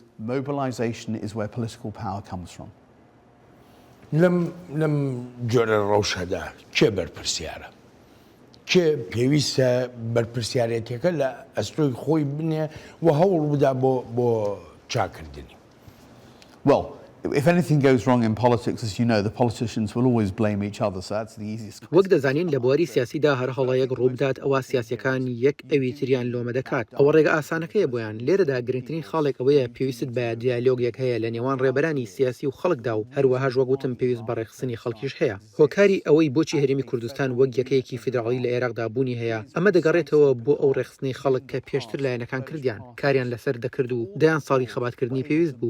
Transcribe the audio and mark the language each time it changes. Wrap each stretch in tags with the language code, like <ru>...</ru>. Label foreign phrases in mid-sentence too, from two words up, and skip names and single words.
<ckb>لەم جۆرە ڕەوشەدا کێ بەرپرسیارە؟ کێ پێویستە بەرپرسیارەتەکە لە ئەستۆی خۆی بنێ و هەوڵ بدا بۆ چاکردنی؟</ckb> <en>Well, if anything goes wrong in politics, as you know, the politicians will always blame each other, so that's the easiest.</en> <ckb>وەک دەزانین لە بواری سیاسیدا هەر هەڵەیەک ڕووبدات ئەوە سیاسیەکان یەک ئەوی تریان لۆمە دەکات. ئەوە ڕێگە ئاسانەکەیە بۆیان. لێرەدا گرنگترین خاڵێک ئەوەیە پێویست بە دیالۆگێک هەیە لە نێوان ڕێبەرانی سیاسی و خەڵکدا و هەروەهاش وەگوتم پێویست بە ڕێکخستنی خەڵکیش هەیە. هۆکاری ئەوەی بۆچی هەرێمی کوردستان وەک یەکەیەکی فیدراڵی لە عێراقدا بوونی هەیە، ئەمە دەگەڕێتەوە بۆ ئەو ڕێکخستنی خەڵک کە پێشتر لایەنەکان کردیان، کاریان لەسەر دەکرد و دەیان ساڵی خەباتکردنی پێویست بوو.</ckb>